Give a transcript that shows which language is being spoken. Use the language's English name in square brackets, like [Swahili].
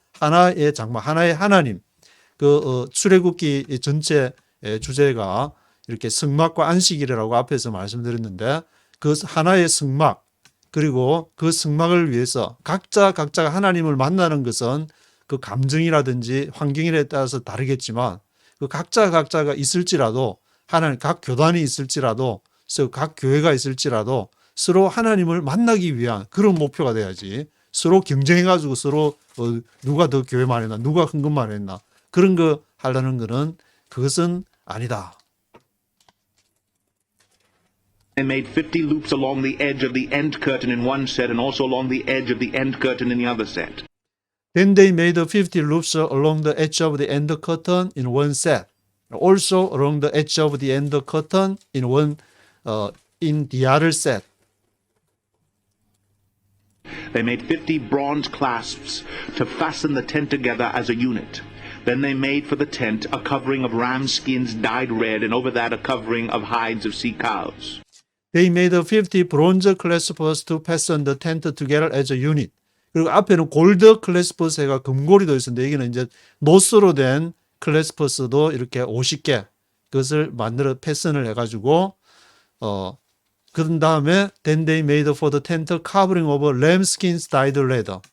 [Korean] 하나의 장막, 하나의 하나님. 출애굽기 전체 주제가 이렇게 성막과 안식일이라고 앞에서 말씀드렸는데 그 하나의 성막 그리고 그 성막을 위해서 각자가 하나님을 만나는 것은 그 감정이라든지 환경에 따라서 다르겠지만 그 각자가 있을지라도 하나님 각 교단이 있을지라도 각 교회가 있을지라도 서로 하나님을 만나기 위한 그런 목표가 돼야지 서로 경쟁해가지고 서로 누가 더 교회 많이 했나 누가 헌금 많이 했나 그런 거 하려는 거는 그것은 아니다. [English] They made 50 loops along the edge of the end curtain in one set and also along the edge of the end curtain in the other set. Then they made 50 loops along the edge of the end curtain in one set. Also along the edge of the end curtain in the other set. They made 50 bronze clasps to fasten the tent together as a unit. Then they made for the tent a covering of ram skins dyed red, and over that a covering of hides of sea cows. They made 50 bronze clasps to fasten the tent together as a unit. [Korean] 그리고 앞에는 골드 클래스퍼스가 금고리 도 있었는데 여기는 이제 노스로 된 클래스퍼스도 이렇게 50개 그것을 만들어 패턴을 해가지고 그런 다음에 [English] then they made for the tent covering of ram skins dyed red.